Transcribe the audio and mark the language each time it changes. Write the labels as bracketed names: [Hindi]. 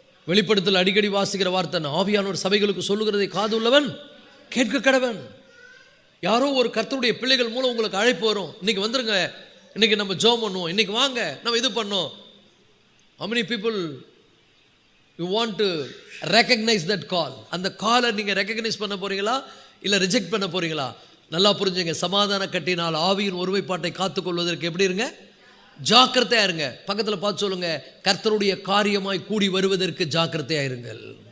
[Tamil] வெளிப்படுத்தல் அடிக்கடி வாசிக்கிற வார்த்தை, ஆவியானவர் சபைகளுக்கு சொல்லுகிறதை காது உள்ளவன் கேட்க கடவன். யாரோ ஒரு கர்த்தருடைய பிள்ளைகள் மூலம் உங்களுக்கு அழைப்பு வரும், இன்னைக்கு வந்துருங்க, இன்னைக்கு நம்ம ஜெபம் பண்ணுவோம், இன்னைக்கு வாங்க நம்ம இது பண்ணோம். [English] how many people you want to recognize that call? [Tamil] அந்த காலை நீங்கள் ரெக்கக்னைஸ் பண்ண போறீங்களா இல்லை ரிஜெக்ட் பண்ண போறீங்களா? நல்லா புரிஞ்சுங்க. சமாதான கட்டினால் ஆவியின் ஒருமைப்பாட்டை காத்துக்கொள்வதற்கு எப்படி இருங்க? ஜாக்கிரதையா இருங்க. பக்கத்தில் பார்த்து சொல்லுங்க, கர்த்தருடைய காரியமாய் கூடி வருவதற்கு ஜாக்கிரதையா இருங்கள்.